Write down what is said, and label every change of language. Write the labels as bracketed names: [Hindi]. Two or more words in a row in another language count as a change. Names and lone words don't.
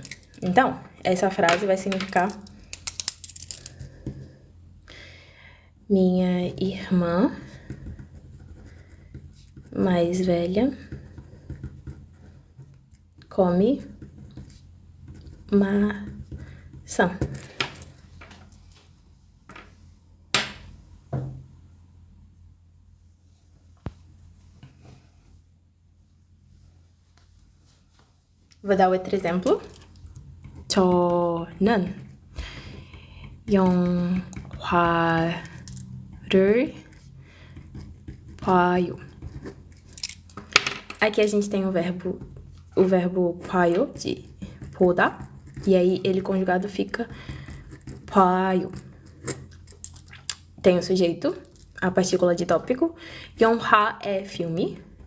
[Portuguese] Então, essa frase vai significar minha irmã mais velha come maçã. Vou dar outro exemplo. [Korean] 저는 영화를 봐요. [Portuguese] Aqui a gente tem o verbo 봐요, de 보다, e aí ele conjugado fica 봐요. Tem o sujeito, a partícula de tópico. 영화 é filme.